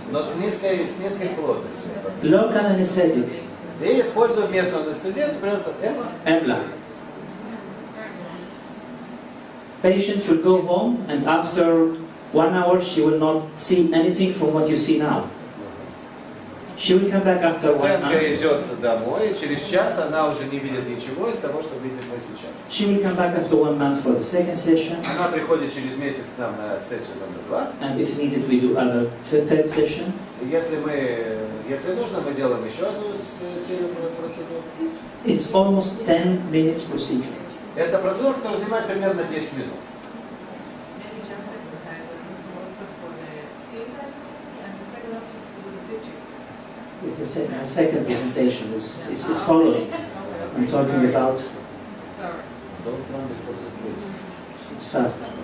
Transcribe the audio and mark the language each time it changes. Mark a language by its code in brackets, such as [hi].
[ru] но с низкой плотностью. [en] local anesthetic, [ru] И используем местную анестезию, например, это [en] EMLA. Patients will go home and after 1 hour she will not see anything from what you see now. She will come back after 1 [ru] Пациентка [en] month. [ru] идет домой, и через час она уже не видит ничего из того, что видим мы сейчас. [en] She will come back after 1 month for the second session. [ru] Она приходит через месяц к нам на сессию номер 2. [en] And if needed, we do other third session. [ru] И если нужно, мы делаем еще одну серию процедур. [en] It's almost 10 minutes procedure. [ru] Это процедура, которая занимает примерно 10 минут. [en] Many just exercise, but this is also for the skin tightening, and the second option is to do the pitching. It's the second presentation is following. I'm talking about. Sorry. Don't run before the break. It's fast.